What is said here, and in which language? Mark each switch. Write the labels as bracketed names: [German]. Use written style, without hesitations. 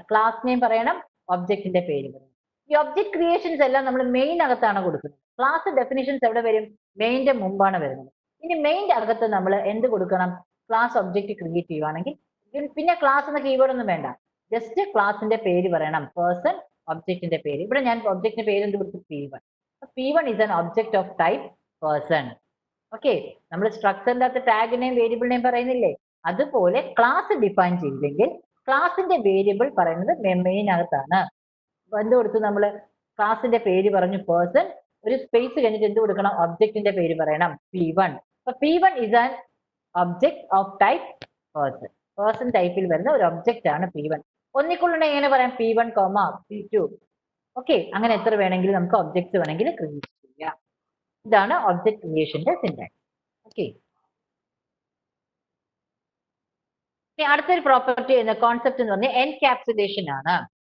[Malayalam] Class name പറയണം, ഒബ്ജക്റ്റിന്റെ പേര് പറയണം. ഈ ഒബ്ജക്ട് ക്രിയേഷൻസ് എല്ലാം നമ്മൾ മെയിൻ അകത്താണ് കൊടുക്കുന്നത്. ക്ലാസ് ഡെഫിനിഷൻസ് എവിടെ വരും, മെയിന്റെ മുമ്പാണ് വരുന്നത്. ഇനി മെയിന്റെ അകത്ത് നമ്മൾ എന്ത് കൊടുക്കണം, ക്ലാസ് ഒബ്ജക്റ്റ് ക്രിയേറ്റ് ചെയ്യുവാണെങ്കിൽ പിന്നെ ക്ലാസ് എന്ന കീവേഡ് ഒന്നും വേണ്ട, ജസ്റ്റ് ക്ലാസിന്റെ പേര് പറയണം, പേഴ്സൺ, ഒബ്ജക്റ്റിന്റെ പേര്. ഇവിടെ ഞാൻ ഒബ്ജക്റ്റിന്റെ പേര് എന്ത് കൊടുത്തു, P1. [English] P1 is an object of type person. [Malayalam] Okay, നമ്മൾ സ്ട്രക്ചറിന്റെ അകത്ത് ടാഗ് നെയിം, വേരിയബിൾ നെയിം പറയുന്നില്ലേ, അതുപോലെ ക്ലാസ് ഡിഫൈൻ ചെയ്തെങ്കിൽ ക്ലാസിന്റെ വേരിയബിൾ പറയുന്നത് മെയിൻ അകത്താണ്. എന്ത് കൊടുത്തു, നമ്മൾ ക്ലാസിന്റെ പേര് പറഞ്ഞു പേഴ്സൺ, ഒരു സ്പേസ് കഴിഞ്ഞിട്ട് എന്ത് കൊടുക്കണം, ഒബ്ജക്റ്റിന്റെ പേര് പറയണം, P1. [English] അപ്പൊ P1 is an object of type person. [Malayalam] Person ടൈപ്പിൽ വരുന്ന ഒരു ഒബ്ജക്റ്റ് ആണ് P1. ഒന്നിക്കുള്ളുണ്ടെങ്കിൽ എങ്ങനെ പറയാം, P1, P2. ഓക്കെ, അങ്ങനെ എത്ര വേണമെങ്കിലും നമുക്ക് ഒബ്ജക്ട്സ് വേണമെങ്കിൽ ക്രിയേറ്റ് ചെയ്യാം. ഇതാണ് ഒബ്ജക്ട് ക്രിയേഷന്റെ സിന്റാക്സ്. ഓക്കെ. ഇനി അടുത്തൊരു പ്രോപ്പർട്ടി എന്ന കോൺസെപ്റ്റ് എന്ന് പറഞ്ഞാൽ എൻകാപ്സുലേഷൻ ആണ്.